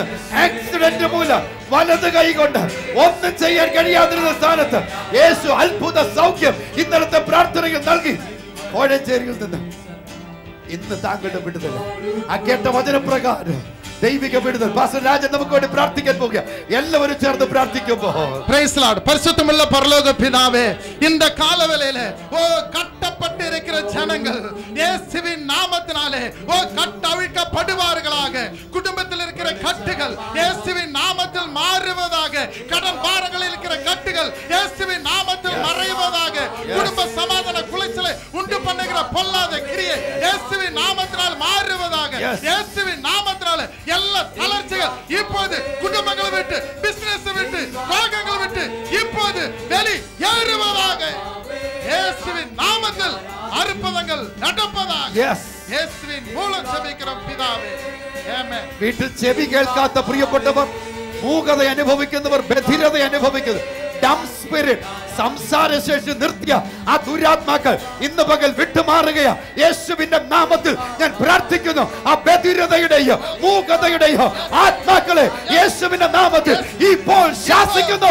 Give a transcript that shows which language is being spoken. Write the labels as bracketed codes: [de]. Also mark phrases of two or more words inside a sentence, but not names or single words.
[ml] ആക്സിഡന്റ് മൂലം വലത് കൈ കൊണ്ട് ഒന്നും ചെയ്യാൻ കഴിയാതിരുന്ന സ്ഥാനത്ത് യേശു അത്ഭുത സൗഖ്യം ഇന്നലത്തെ പ്രാർത്ഥനയിൽ നൽകി. കോഴഞ്ചേരിയിൽ നിന്ന് ഇന്ന് താങ്കളുടെ വിടുതൽ ആ കേട്ട വചനപ്രകാരം ദൈവിക വിടുതൽ പാസ്റ്റർ രാജൻ നമുക്ക് വേണ്ടി പ്രാർത്ഥിക്കാൻ പോകുക. എല്ലാവരും ചേർന്ന് പ്രാർത്ഥിക്കുമ്പോൾ [en] Praise Lord. [ta] பரிசுத்தமுள்ள பரலோக பிதாவே, இந்த காலவேளையிலே ஓ கட்டப்பட்டிருக்கிற ஜனங்கள் இயேசுவின் நாமத்தினாலே ஓ கட்டவிழ்க்கப்படுவார்களாக. குடும்பத்தில் இருக்கிற கட்டுகள் இயேசுவின் நாமத்தில் மாறுவதாக. கடன் பாரங்களில் இருக்கிற கட்டுகள் இயேசுவின் நாமத்தில் மறைவதாக. குடும்ப சமாதான குலைச்சலை உண்டு பண்ணுகிற பொல்லாத கிரியை இயேசுவின் நாமத்தினால் மாறுவதாக. இயேசுவின் நாமத்தினால எல்லா தளர்ச்சிகள் இப்போது குடும்பங்களை விட்டு, பிசினஸ் விட்டு, ரோகங்களை விட்டு இப்போது வெளியேறுவதாக. இயேசுவின் நாமத்தில் அற்புதங்கள் நடப்பதாக. இயேசுவின் மூலம் ஜெபிக்கிறோம் பிதாவே. [ml] ആമേൻ. വീട്ടിൽ ചെവി കേൾക്കാത്ത പ്രിയപ്പെട്ടവർ, മൂകത അനുഭവിക്കുന്നവർ, ബധിരത അനുഭവിക്കുന്നു, [en] dumb spirit [ml] സംസാരശേഷി നിർത്തിയ ആ ദുരാത്മാക്കൾ ഇന്ന് പകൽ വിട്ടുമാറുകയാ. യേശുവിന്റെ നാമത്തിൽ ഞാൻ പ്രാർത്ഥിക്കുന്നു. ആ ബധിരതയുടെയോ മൂകതയുടെയോ ആത്മാക്കളെ യേശുവിന്റെ നാമത്തിൽ ഇപ്പോൾ ശാസിക്കുന്നു.